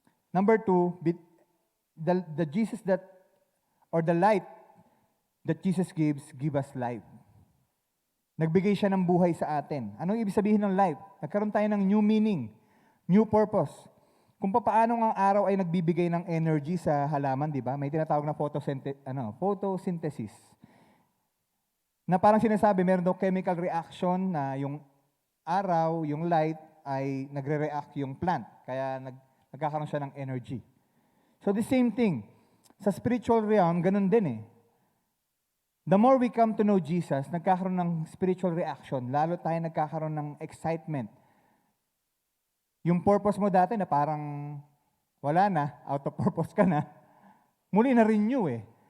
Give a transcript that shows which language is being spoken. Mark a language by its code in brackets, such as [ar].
[en] Number 2, the Jesus that, or the light that Jesus gives, give us life. [tl] Nagbigay siya ng buhay sa atin. Anong ibig sabihin ng life? Nagkaroon tayo ng new meaning, new purpose. Kung paano ang araw ay nagbibigay ng energy sa halaman, di ba? May tinatawag na photosynthesis. Na parang sinasabi, meron daw chemical reaction na yung araw, yung light, ay nagre-react yung plant. Kaya nagkakaroon siya ng energy. [en] So the same thing. Sa spiritual realm, [tl] ganun din eh. [en] The more we come to know Jesus, [tl] nagkakaroon ng [en] spiritual reaction. [tl] Lalo tayo nagkakaroon ng excitement. Yung purpose mo dati na parang wala na, out of purpose ka na, muli na-renew eh.